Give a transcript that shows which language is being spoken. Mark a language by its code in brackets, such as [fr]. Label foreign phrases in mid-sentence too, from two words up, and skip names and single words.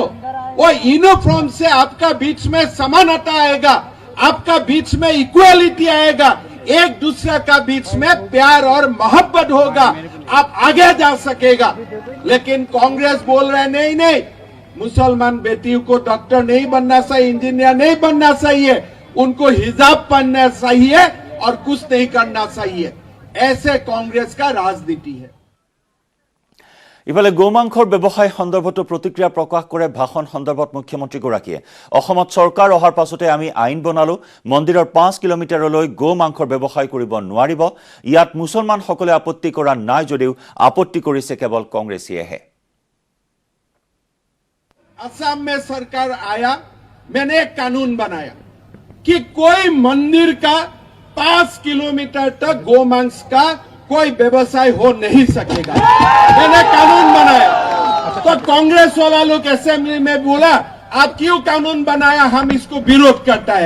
[hi] वो यूनिफॉर्म से आपका बीच में समानता आएगा, आपका बीच में इक्वालिटी आएगा, एक दूसरे का बीच में प्यार और मोहब्बत होगा, आप आगे जा सकेगा। लेकिन कांग्रेस बोल रहे नहीं नहीं, मुसलमान बेटियों को डॉक्टर नहीं बनना चाहिए, इंजीनियर नहीं बनना चाहिए, उनको हिजाब पहनना चाहिए और कुछ नहीं करना चाहिए। ऐसे कांग्रेस का राजनीति है। [as] ইফালে গোমাংসৰ ব্যৱসায় সন্দৰ্ভতো প্ৰতিক্ৰিয়া প্ৰকাশ কৰে ভাষণ সন্দৰ্ভত মুখ্যমন্ত্ৰীগৰাকীয়ে। অসমত চৰকাৰ অহাৰ পাছতে আমি আইন বনালো, মন্দিৰৰ 5 কিলোমিটাৰলৈ গো মাংসৰ ব্যৱসায় কৰিব নোৱাৰিব। ইয়াত মুছলমানসকলে আপত্তি কৰা নাই যদিও আপত্তি কৰিছে কেৱল কংগ্ৰেছীয়েহে। [hi] असम में सरकार आया, मैंने एक कानून बनाया कि कोई मंदिर का 5 किलोमीटर तक गोमांस का कोई व्यवसाय हो नहीं सकेगा। मैंने कानून बनाया। तो कांग्रेस वाला लोग असेंबली में बोला आप क्यों कानून बनाया, हम इसको विरोध करता है।